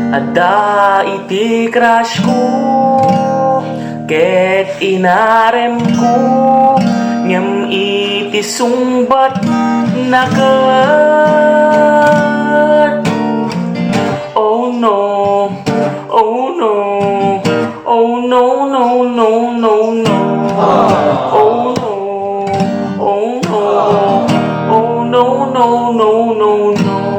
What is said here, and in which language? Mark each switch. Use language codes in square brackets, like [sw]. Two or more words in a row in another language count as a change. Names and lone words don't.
[ilo] Da iti crush ko ket inarem ko ngem iti sungbat naket. [en] Oh no, oh no, oh no, no, no, no, no. Oh no, oh no, oh no, no, no, no, no.